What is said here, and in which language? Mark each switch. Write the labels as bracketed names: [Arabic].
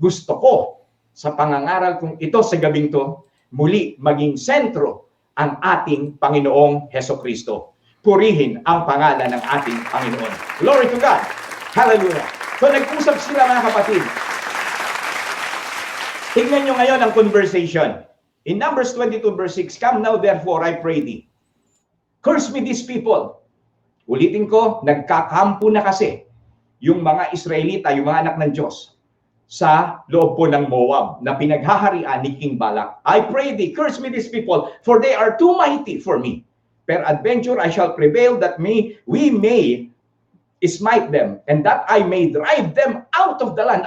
[Filipino] Gusto ko, sa pangangaral kong ito sa gabing to, muli maging sentro ang ating Panginoong Hesukristo. Purihin ang pangalan ng ating Panginoon. [English] Glory to God. [Filipino] Hallelujah. So nag-usap sila, mga kapatid. Tingnan nyo ngayon ang conversation. [English] In Numbers 22 verse 6, "Come now therefore, I pray thee. Curse me these people." [Filipino] Ulitin ko, nagkakampo na kasi yung mga Israelita, yung mga anak ng Diyos, sa loob po ng Moab na pinaghaharian ni King Balak. [English] "I pray thee, curse me these people, for they are too mighty for me. Peradventure I shall prevail that we may smite them, and that I may drive them out of the land."